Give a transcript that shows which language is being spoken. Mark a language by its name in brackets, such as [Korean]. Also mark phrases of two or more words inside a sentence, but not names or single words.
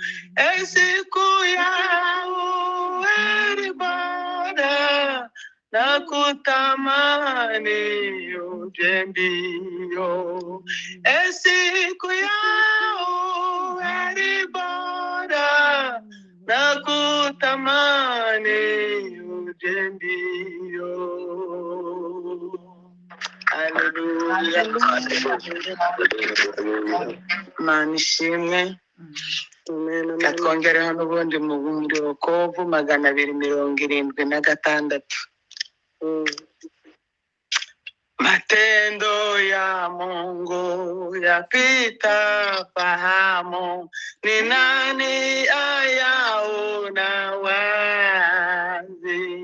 [Swahili] Siku ya uheri bora na kutamani uje mbio. Siku yao heri bora, na kutamani uje mbio. Haleluya. [Kinyarwanda] Mana ishimwe. Katwongereho n'ubundi mu bundi Wokovu 276. [Swahili] Matendo ya Mungu yapita fahamu, ni nani ayaona wazi?